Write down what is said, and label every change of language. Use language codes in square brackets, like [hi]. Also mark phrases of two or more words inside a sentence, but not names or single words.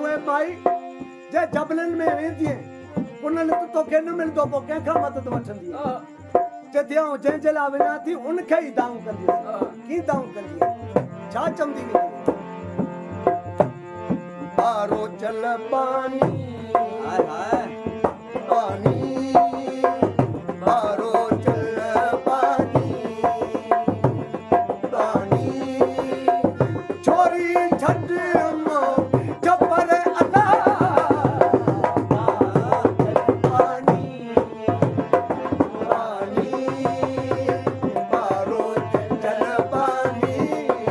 [sd] माई जे जबलन में वेंदी उन्हनि तो के न मिलदो पो कंहिंखां मदद वठंदी चेती आऊं जंहिंजे लाइ वञा थी उनखे ई दाऊं कंदी की दाऊं कंदी छा चवंदी बारो चल पानी हाय हाय पानी बारो चल पानी पानी छोरी छड मो जबर अदा पानी पानी बारो चल पानी